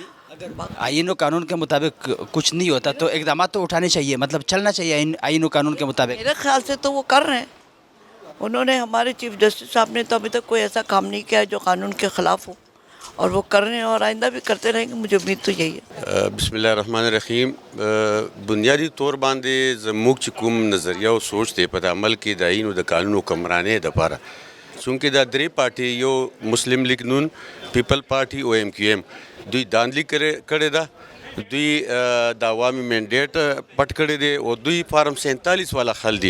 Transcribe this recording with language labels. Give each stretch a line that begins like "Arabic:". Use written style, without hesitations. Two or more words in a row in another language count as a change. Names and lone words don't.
Urdu: آئین و قانون کے مطابق کچھ نہیں ہوتا تو اقدامات تو اٹھانے چاہیے، مطلب چلنا چاہیے آئین و قانون کے مطابق. میرے خیال سے تو وہ کر رہے ہیں. انہوں نے، ہمارے چیف جسٹس صاحب نے تو ابھی تک کوئی ایسا کام نہیں کیا جو قانون کے خلاف ہو، اور وہ کر رہے ہیں اور آئندہ بھی کرتے رہیں گے. مجھے امید تو یہی ہے.
Arabic: بسم الله الرحمن الرحیم.
Pashto: بنیادی طور باندې زموږ چې کوم نظریه او سوچ دی په عمل کې د آئین او د قانون حکمرانۍ دپاره، چونکې دا درې پارټي، یو مسلم لیگ نون، پیپل پارټي او ایم کیو ایم، دوی داندلی کړې ده. دوی د عوامي منډیټ پټ کړی دی او دوی فارم 47 والا خل دي.